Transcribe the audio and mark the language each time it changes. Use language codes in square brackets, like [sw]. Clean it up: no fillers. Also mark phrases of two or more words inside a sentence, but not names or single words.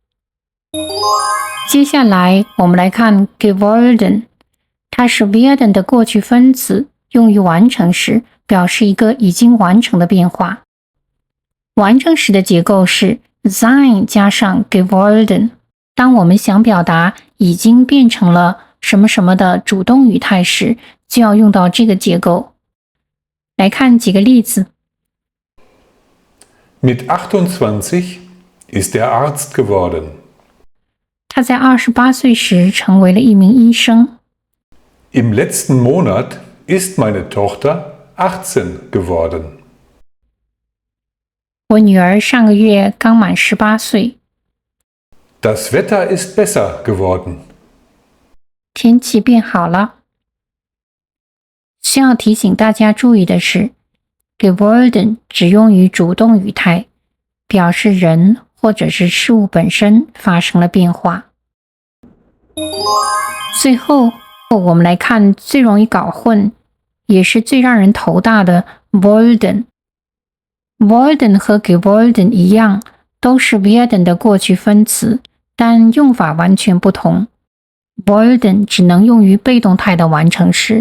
[zh] 接下来我们来看 geworden， 它是 werden 的过去分词，用于完成时表示一个已经完成的变化。完成时的结构是 sein 加上 geworden。当我们想表达已经变成了什么什么的主动语态时，就要用到这个结构。来看几个例子。 [de] Mit 28 ist er Arzt geworden. [zh] 他在28岁时成为了一名医生。 [de] Im letzten Monat ist meine Tochter 18 geworden. [zh] 我女儿上个月刚满18岁。 [de] Das Wetter ist besser geworden. [zh] 天气变好了。需要提醒大家注意的是， geworden 只用于主动语态，表示人或者是事物本身发生了变化。最后，我们来看最容易搞混，也是最让人头大的 worden。worden 和 geworden 一样，都是 werden 的过去分词，但用法完全不同。worden 只能用于被动态的完成时。